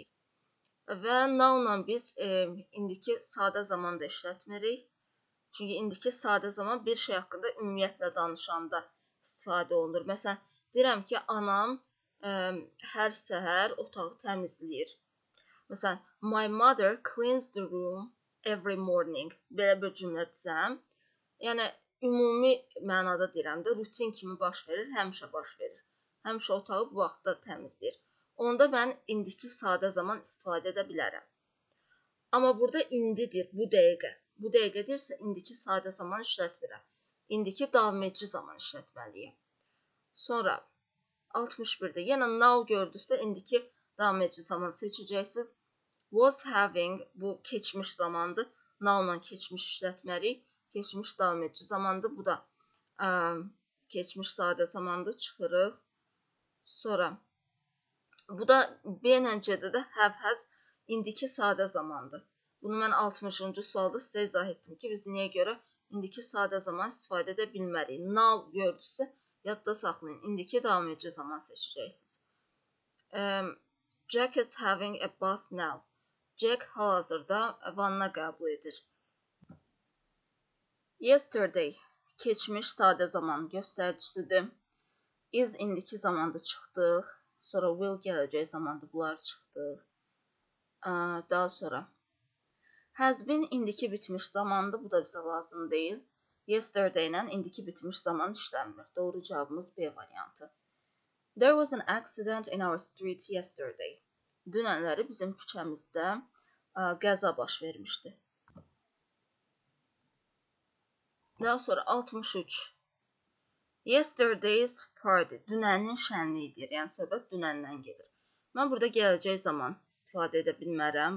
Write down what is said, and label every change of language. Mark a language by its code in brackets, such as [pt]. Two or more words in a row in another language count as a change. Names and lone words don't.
[az] Və now-la biz indiki sadə zaman da işlətmirik. Çünki indiki sadə zaman bir şey haqqında ümumiyyətlə danışanda istifadə olunur. Məsələn, deyirəm ki, anam hər səhər otağı təmizləyir. Məsələn, [en] my mother cleans the room every morning. [az] Belə bir cümlə desəm, yəni ümumi mənada deyirəm də, rutin kimi baş verir, həmişə baş verir. Həmişə otağı bu vaxtda təmizləyir. Onda mən indiki sadə zaman istifadə edə bilərəm. Amma burada indidir, bu dəqiqə. Bu dəqiqədirsə, indiki sadə zaman işlətmirəm. İndiki davam edici zaman işlətməliyəm. Sonra 61-də yenə now gördüksə, indiki davam edici zaman seçəcəksiniz. [en] Was having, [az] bu keçmiş zamandır. Now-la keçmiş işlətməliyik. Keçmiş davam edici zamandır. Bu da keçmiş sadə zamandır. Çıxırıq. Sonra bu da B ilə C-də də [en] have has [az] indiki sadə zamandır. Bunu mən 60-cı sualda sizə izah etdim ki, biz niyə görə indiki sadə zaman istifadə edə bilmərik. Now gördüksə, yadda saxlayın. İndiki davam edici zaman seçəcəksiniz. [en] Jack is having a bath now. [az] Jack hal-hazırda vanna qəbul edir. Yesterday keçmiş sadə zaman göstəricisidir. Is indiki zamanda çıxdıq. Sonra will gələcək zamanda bunları çıxdıq. Daha sonra [en] has been [az] indiki bitmiş zamandır. Bu da bizə lazım deyil. Yesterday ilə indiki bitmiş zaman işlənmir. Doğru cavabımız B variantı. [en] There was an accident in our street yesterday. [az] Dünənləri bizim küçəmizdə qəza baş vermişdi. Daha sonra 63. [en] Yesterday's party. [az] Dünənin şənliyidir. Yəni söhbət dünəndən gedir. Mən burada gələcək zaman istifadə edə bilmərəm.